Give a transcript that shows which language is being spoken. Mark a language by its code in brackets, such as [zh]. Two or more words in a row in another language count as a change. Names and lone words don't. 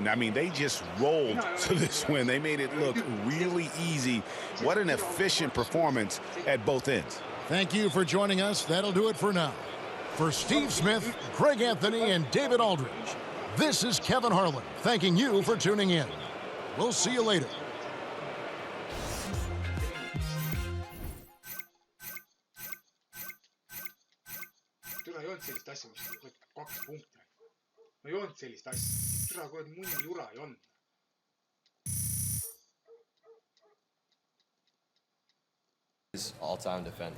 [en] I mean, they just rolled to this win. They made it look really easy. What an efficient performance at both ends. Thank you for joining us. That'll do it for now. For Steve Smith, Greg Anthony, and David Aldridge, this is Kevin Harlan thanking you for tuning in. We'll see you later. [et] Türa ei olnud sellist asja, mis võtab 2 punkti. No ei olnud sellist asja. Türa kuradi munni jura ei olnud. [en] His all-time defender.